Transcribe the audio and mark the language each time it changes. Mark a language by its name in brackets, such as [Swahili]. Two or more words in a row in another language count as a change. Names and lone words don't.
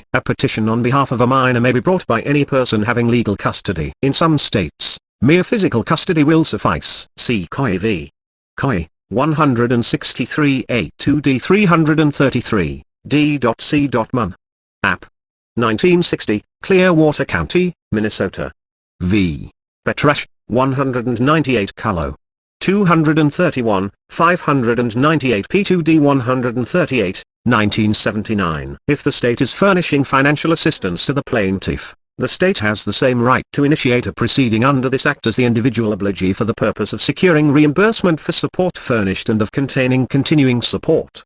[English] A petition on behalf of a minor may be brought by any person having legal custody. In some states, mere physical custody will suffice. See COI v. COI, 163A2D 333, D.C. Mun. App. 1960, Clearwater County, Minnesota. V. Petrash, 198 Cullo. 231, 598 P2D 138, 1979. If the state is furnishing financial assistance to the plaintiff, the state has the same right to initiate a proceeding under this act as the individual obligee for the purpose of securing reimbursement for support furnished and of containing continuing support.